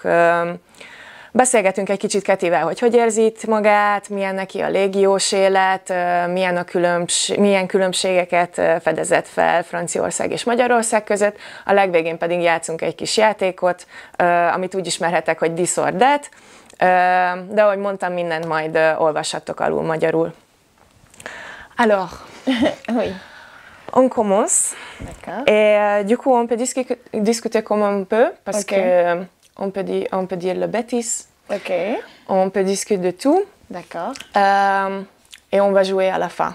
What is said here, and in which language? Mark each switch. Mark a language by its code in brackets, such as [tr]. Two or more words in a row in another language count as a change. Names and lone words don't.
[hu] Beszélgetünk egy kicsit Ketivel, hogy érzi itt magát, milyen neki a légiós élet, milyen különbségeket fedezett fel Franciaország és Magyarország között. A legvégén pedig játszunk egy kis játékot, amit úgy ismerhetek, hogy [en] This or That, [hu] de ahogy mondtam, mindent majd olvashattok alul magyarul. [fr] Alors, Oui. on commence. D'accord. Et du coup, on peut discuter comme on peut, parce Ok. que on peut dire le bêtise. Ok. On peut discuter de tout D'accord. et on va jouer à la fin.